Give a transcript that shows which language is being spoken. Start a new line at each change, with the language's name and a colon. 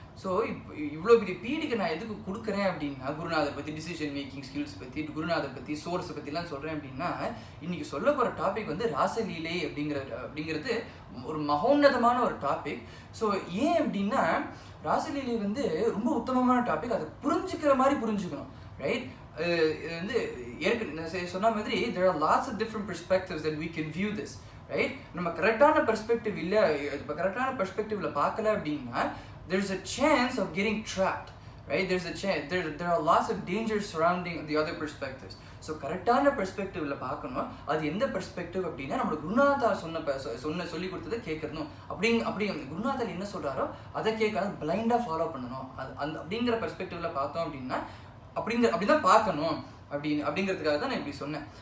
Tamil: So இவ்வளோ பெரிய பீடிக்கு நான் எதுக்கு கொடுக்குறேன் அப்படின்னா, குருநாதர் பற்றி, டிசிஷன் மேக்கிங் ஸ்கில்ஸ் பற்றி, குருநாதர் பற்றி, சோர்ஸை பற்றிலாம் சொல்கிறேன் அப்படின்னா, இன்னைக்கு சொல்ல போகிற டாபிக் வந்து ராசலீலை அப்படிங்கிறது ஒரு மகோன்னதமான ஒரு டாபிக். ஸோ ஏன் அப்படின்னா, ராசலீலை வந்து ரொம்ப உத்தமமான டாபிக். அதை புரிஞ்சுக்கிற மாதிரி புரிஞ்சுக்கணும், ரைட்? இது வந்து சொன்ன மாதிரி
English: there are lots of different perspectives that we can view this, right?
Tamil: நம்ம கரெக்டான பெர்ஸ்பெக்டிவ் இல்லை, இப்போ கரெக்டான பெர்ஸ்பெக்டிவ்ல பார்க்கல அப்படின்னா
English: there's a chance of getting trapped, right? There's a chance, there are lots of dangers surrounding the other perspectives.
Tamil: So கரெக்டான பெர்ஸ்பெக்டிவ்ல பார்க்கணும். அது எந்த பெர்ஸ்பெக்டிவ் அப்படின்னா நம்மளோட குருநாதா சொல்லி கொடுத்ததை கேட்கணும். அப்படி குருநாதர் என்ன சொல்றாரோ அதை கேட்காது பிளைண்டா ஃபாலோ பண்ணணும். அந்த அப்படிங்கிற பெர்ஸ்பெக்டிவ்ல பார்த்தோம் அப்படின்னா அப்படிதான் பார்க்கணும் அப்படிங்கிறதுக்காக தான் நான் இப்படி சொன்னேன்.